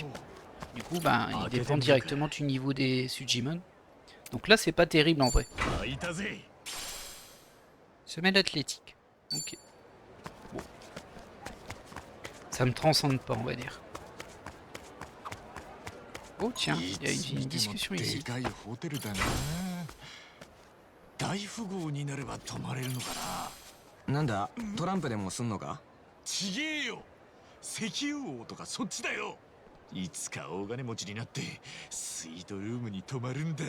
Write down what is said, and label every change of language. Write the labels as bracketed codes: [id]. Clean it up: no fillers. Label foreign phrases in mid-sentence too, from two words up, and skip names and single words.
[fr] Du coup, bah, il dépend directement du niveau des Sujimon. Donc là, c'est pas terrible en vrai. Semelle athlétique. Ok. Bon. Ça me transcende pas, on va dire. Oh tiens, il y a une discussion ici. [ja] 大富豪になれば泊まれるのかな。なんだ、トランプでもすんのか？ちげえよ。石油王とかそっちだよ。いつか大金持ちになってスイートルームに泊まるんだ。